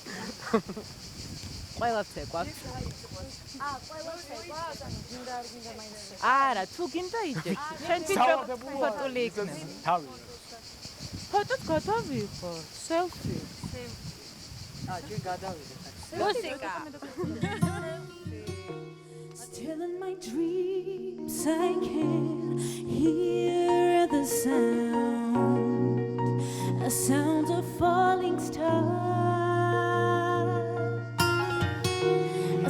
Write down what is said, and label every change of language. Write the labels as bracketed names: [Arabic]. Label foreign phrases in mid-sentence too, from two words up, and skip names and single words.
[Georgian] ყველა ცეკვავს. არა, თუ გინდა იჯექი. შენ თვითონ ფოტოი იქნება. თავი. ფოტოს გადავიღო, სელფი. ჯერ გადავიდეთ. მუსიკა. [English] Still in my dreams I can hear the sound, a sound of falling stars.